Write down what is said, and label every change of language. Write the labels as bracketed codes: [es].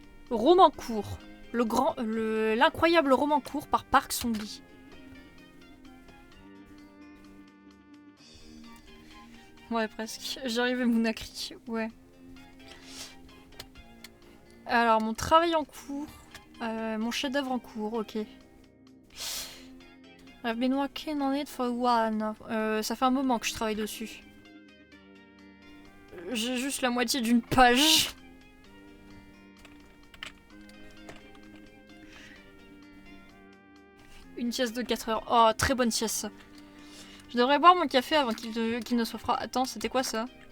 [fr] Roman court. L'incroyable roman court par Park Song-lee. Ouais, presque. J'arrivais Moonakri. Ouais. Alors, mon travail en cours. Mon chef-d'œuvre en cours, ok. [en] I've been working on it for a while now. [fr] Ça fait un moment que je travaille dessus. J'ai juste la moitié d'une page. Une sieste de 4 heures. Oh, très bonne sieste ça. Je devrais boire mon café avant qu'il ne soit froid. Attends, c'était quoi ça?